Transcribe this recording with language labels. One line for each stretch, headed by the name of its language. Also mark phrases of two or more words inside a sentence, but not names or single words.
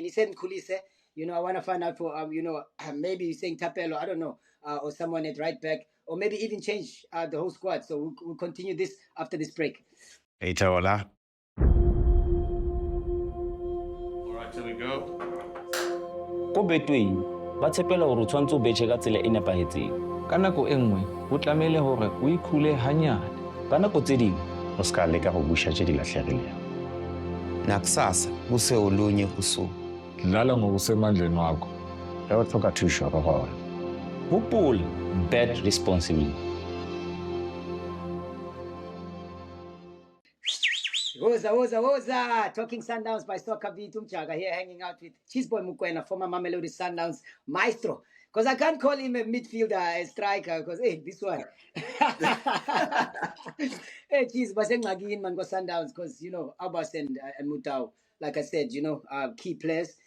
English: He said Khuliso. You know, I want to find out for, you know, maybe he's saying Tapelo, I don't know, or someone at right back, or maybe even change the whole squad. So we'll continue this after this break. Hey, Taola. All right, here we go.
Southern Sotho: Ko Betway ba tshepela hore o tshwantse o betjhe ka tsela e nepahetseng. Ka nako e nngwe ho tlamehile hore o ikhule hanyane. Ka nako tse ding
Tswana: o ska leka go busha tse di lahlegileng.
Zulu: Nakusasa kuse olunye usuku. Dlala ngokusemandleni wakho. Uyathoka thusho roholo.
English: Hopola, bet responsibly.
Zulu: Woza.
English: Talking Sundowns by SoccerBeat. Umjaka here hanging out with Cheezboy Mokoena, former Mamelodi Sundowns maestro. Because I can't call him a midfielder, a striker, because, hey, this one. Hey, Cheez, but saying man go Sundowns, because, you know, Aubaas and Mudau, like I said, you know, key players.